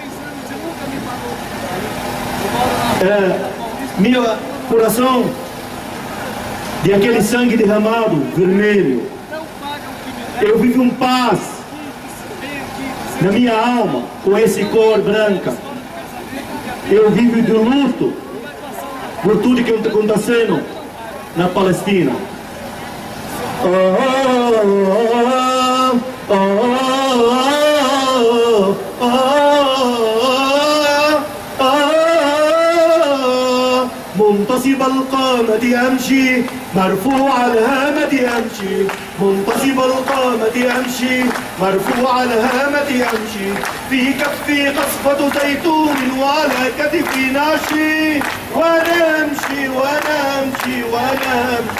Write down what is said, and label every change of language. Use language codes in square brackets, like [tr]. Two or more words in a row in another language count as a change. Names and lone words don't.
[pt] Meu coração de aquele sangue derramado, vermelho. Eu vivo em paz na minha alma com esse cor branca. Eu vivo de luto por tudo que está acontecendo na Palestina. [ar] منتصب القامة أمشي مرفوع الهامة أمشي منتصب القامة أمشي مرفوع الهامة أمشي في كفي قصفة زيتون وعلى كتفي ناشي وأنا أمشي وأنا أمشي وأنا